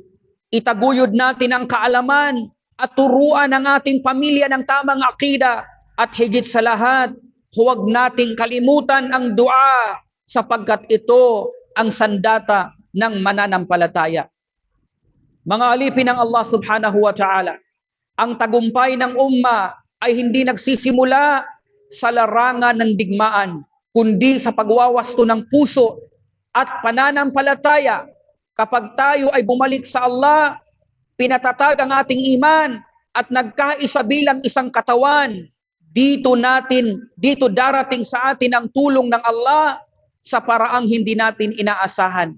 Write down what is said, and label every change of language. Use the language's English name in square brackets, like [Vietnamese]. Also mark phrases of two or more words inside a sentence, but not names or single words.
[Filipino] Itaguyod natin ang kaalaman at turuan ang ating pamilya ng tamang akida, at higit sa lahat, huwag nating kalimutan ang dua sapagkat ito ang sandata ng mananampalataya. Mga alipin ng Allah [Arabic] سبحانه وتعالى, [Filipino] ang tagumpay ng umma ay hindi nagsisimula sa larangan ng digmaan, kundi sa pagwawasto ng puso at pananampalataya. Kapag tayo ay bumalik sa Allah, pinatatag ang ating iman at nagkaisa bilang isang katawan, dito darating sa atin ang tulong ng Allah sa paraang hindi natin inaasahan.